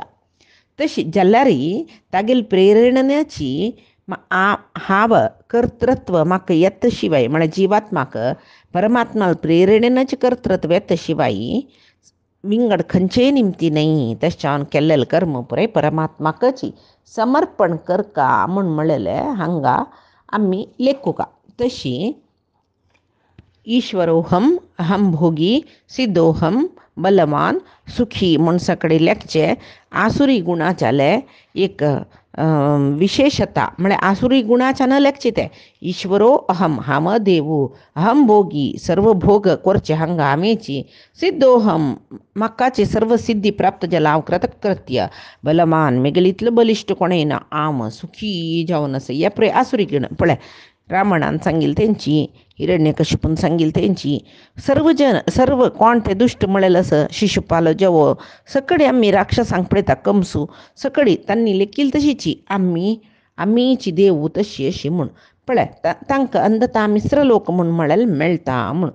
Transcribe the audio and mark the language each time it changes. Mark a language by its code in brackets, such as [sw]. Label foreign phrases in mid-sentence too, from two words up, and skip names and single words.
[kok] तशी जाल्यार तागेले प्रेरणेची हांव कर्तृत्व म्हाका येता शिवाय, म्हळ्यार जिवात्माक परमात्मा प्रेरणेनचें कर्तृत्व येता शिवाय विंगड खंयचेय निमती न्ही. तशें जावन केल्लेलें कर्म पुराय परमात्माकच समर्पण करका म्हूण म्हणलेलें हांगा आमी लेखुका. तशी [sa] ईश्वरोहम अहम भोगी सिद्धोहम बलवान सुखी [kok] म्हूण सकडी लेखचें. आसुरी गुणाच्याले एक विशेषता म्हळ्यार आसुरी गुणाच्यान लेखचें तें. [sa] ईश्वरो अहम [kok] हांव देवू, [sa] अहम भोगी [kok] सर्व भोग करचे हांगा आमीची, सिद्धोहम म्हाकाची सर्व सिद्धी प्राप्त जाला हांव कृतकृत्य, बलवान मेगेले इतलो बलिश्ट कोणें ना, हांव सुखी जावन आसा. हे पळय आसुरी गुण पळय रामायणान सांगिल्ली तेंची, हिरण्यकशिपून सांगिल्ली तेंची, सर्व कोण ते दुश्ट म्हळेलें आसा शिशुपाल जेवो सकडी आमी राक्षसांक पळयता कंसू सकडी तांणी लेखिल्ली तशीची आमीची देव तशी अशी म्हूण पळय तांकां अंधता मिश्र लोक म्हूण म्हळ्यार मेळटा म्हूण.